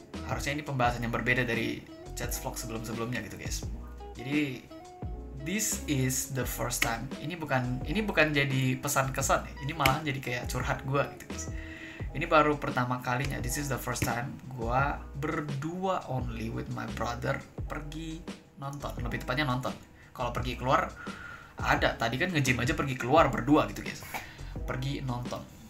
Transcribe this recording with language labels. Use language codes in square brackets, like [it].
[id] Harusnya ini pembahasan yang berbeda dari chat vlog sebelum-sebelumnya gitu guys. [en] Jadi this is the first time. [id] Ini bukan jadi pesan kesan ya. Ini malah jadi kayak curhat gue gitu guys. Ini baru pertama kalinya. [en] This is the first time [id] gue berdua [en] only with my brother [id] pergi nonton. Lebih tepatnya nonton. Kalau pergi keluar ada. Tadi kan nge-gym aja pergi keluar berdua gitu guys. Pergi nonton.